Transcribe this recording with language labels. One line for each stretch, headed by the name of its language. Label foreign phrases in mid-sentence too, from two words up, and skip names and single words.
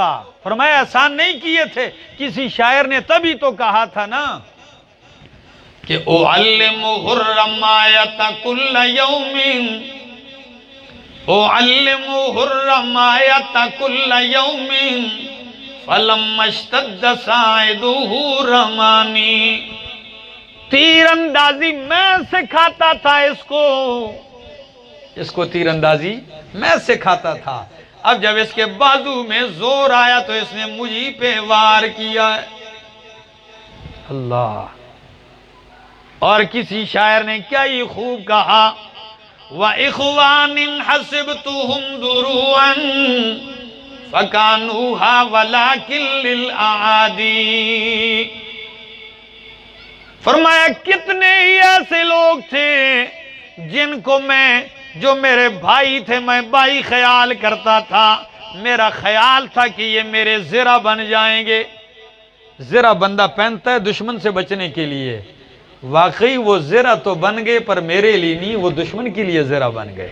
Urdu: فرمایا احسان نہیں کیے تھے؟ کسی شاعر نے تبھی تو کہا تھا نا کہ
Arabic: اعلمہ الرمایۃ کل یوم، اعلمہ الرمایۃ کل یوم، فلما اشتد ساعدہ رمانی۔
Urdu: تیر اندازی میں سکھاتا تھا اس کو تیر اندازی میں سکھاتا تھا، اب جب اس کے بازو میں زور آیا تو اس نے مجھے پہ وار کیا ہے۔ اللہ۔ اور کسی شاعر نے کیا ہی خوب کہا،
Arabic: وَإِخْوَانٍ حَسِبْتُهُمْ دُرُوعًا فکانوہا ولکن للأعادی۔
Urdu: فرمایا کتنے ہی ایسے لوگ تھے جن کو جو میرے بھائی تھے میں بھائی خیال کرتا تھا، میرا خیال تھا کہ یہ میرے زرہ بن جائیں گے۔ زرہ بندہ پہنتا ہے دشمن سے بچنے کے لیے، واقعی وہ زرہ تو بن گئے پر میرے لیے نہیں، وہ دشمن کے لیے زرہ بن گئے۔